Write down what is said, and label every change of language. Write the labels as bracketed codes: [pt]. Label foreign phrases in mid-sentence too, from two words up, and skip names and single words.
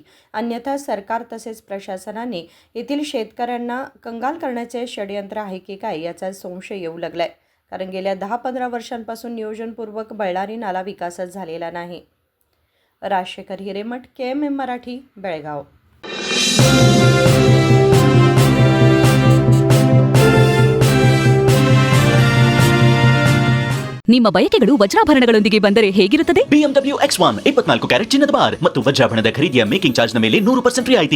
[mr] अन्यथा सरकार तसेच प्रशासनाने येथील शेतकऱ्यांना कंगाल करण्याचे षडयंत्र आहे की काय याचा संशय येऊ लागलाय. कारण गेल्या 10-15 वर्षांपासून नियोजनपूर्वक बळ्ळारी नाला विकासच झालेला नाही. राजशेखर हिरेमठ, KMM मराठी, बेळगाव. [kn] ನಿಮ್ಮ ಬಯಕೆಗಳು ವಜ್ರಾಭರಣಗಳೊಂದಿಗೆ ಬಂದರೆ ಹೇಗಿರುತ್ತದೆ? BMW X1 24 ಕ್ಯಾರೆಟ್ ಚಿನ್ನದ ಬಾರ್ ಮತ್ತು ವಜ್ರಾಭರಣದ ಖರೀದಿಯ [en] making charge [kn] ಮೇಲೆ 100% ರಿಯಾಯಿತಿ.